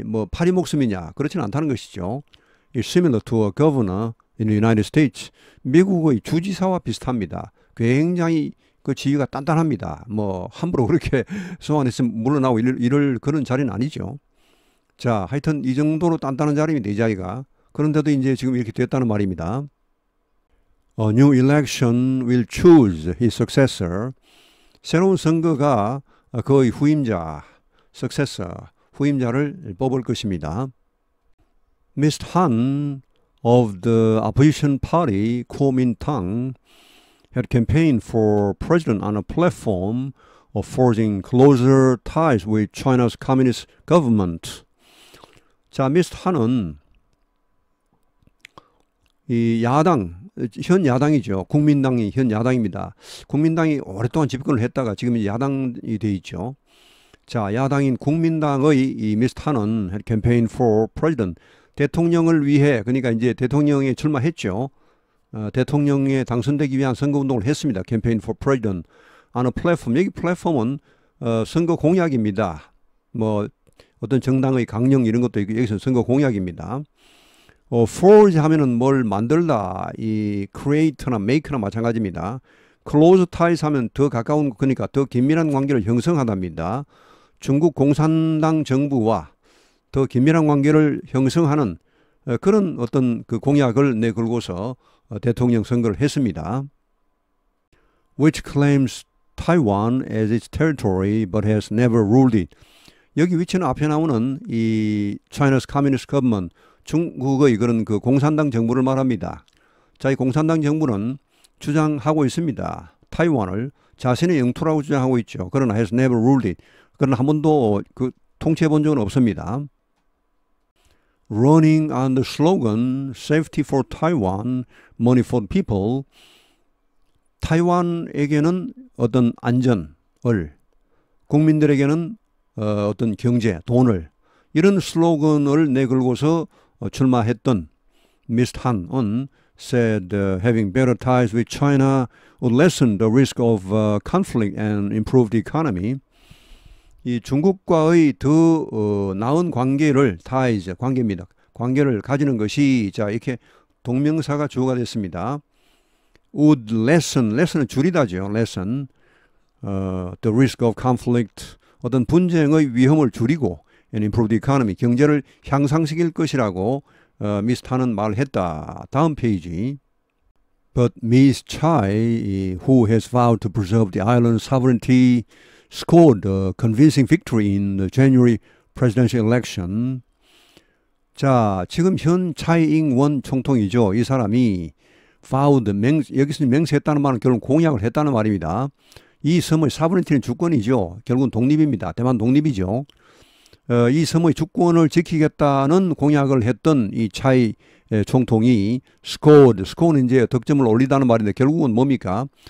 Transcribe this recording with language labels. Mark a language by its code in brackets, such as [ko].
[ko] 파리 목숨이냐? 그렇지는 않다는 것이죠. [en] It's similar to a governor in the United States. [ko] 미국의 주지사와 비슷합니다. 굉장히 그 지위가 단단합니다. 함부로 그렇게 소환했으면 물러나고 이럴 그런 자리는 아니죠. 자, 하여튼 이 정도로 단단한 자리입니다. 이 자리가. 그런데도 이제 지금 이렇게 됐다는 말입니다. [en] A new election will choose his successor. [ko] 새로운 선거가 그의 후임자, successor, 후임자를 뽑을 것입니다. [en] Mr. Han of the opposition party, Kuomintang, had campaigned for president on a platform of forging closer ties with China's communist government. [ko] 자, 미스터 한은 이 현 야당이죠. 국민당이 현 야당입니다. 국민당이 오랫동안 집권을 했다가 지금 야당이 돼 있죠. 자, 야당인 국민당의 이 미스터 한은 [en] had campaigned for president, [ko] 대통령을 위해, 그러니까 이제 대통령에 출마했죠. 대통령에 당선되기 위한 선거운동을 했습니다. [en] Campaign for President on a platform. [ko] 여기 플랫폼은 선거 공약입니다. 어떤 정당의 강령 이런 것도 있고, 여기서 선거 공약입니다. forge 하면은 뭘 만들다, 이 create나 make나 마찬가지입니다. close ties 하면 더 가까운, 그러니까 더 긴밀한 관계를 형성하답니다. 중국 공산당 정부와 더 긴밀한 관계를 형성하는 그런 어떤 그 공약을 내걸고서 대통령 선거를 했습니다. [en] Which claims Taiwan as its territory but has never ruled it. [ko] 여기 위치는 앞에 나오는 이 [en] China's Communist Government, [ko] 중국의 그런 그 공산당 정부를 말합니다. 자, 이 공산당 정부는 주장하고 있습니다. 타이완을 자신의 영토라고 주장하고 있죠. 그러나 [en] has never ruled it. [ko] 그러나 한 번도 그 통치해 본 적은 없습니다. [en] Running on the slogan Safety for Taiwan, Money for the People. [ko] 타이완에게는 어떤 안전을, 국민들에게는 어떤 경제, 돈을, 이런 슬로건을 내걸고서 출마했던 미스터 한은 [en] said having better ties with China would lessen the risk of conflict and improve the economy. [ko] 이 중국과의 더 나은 관계를, ties, 관계입니다. 관계를 가지는 것이, 자, 이렇게 동명사가 주어가 됐습니다. would lesson은 줄이다죠. [en] lessen the risk of conflict, [ko] 어떤 분쟁의 위험을 줄이고 [en] and improve the economy, [ko] 경제를 향상시킬 것이라고 미스 탄은 말을 했다. 다음 페이지. [en] But Ms. Chai, who has vowed to preserve the island's sovereignty, scored a convincing victory in the January presidential election. [ko] 자, 지금 현 차이잉원 총통이죠. 이 사람이 vowed, 여기서 맹세했다는 말은 결국 공약을 했다는 말입니다. 이 섬의 sovereignty는 주권이죠. 결국은 독립입니다. 대만 독립이죠. 이 섬의 주권을 지키겠다는 공약을 했던 이 차이 총통이 score는 이제 득점을 올리다는 말인데 결국은 뭡니까?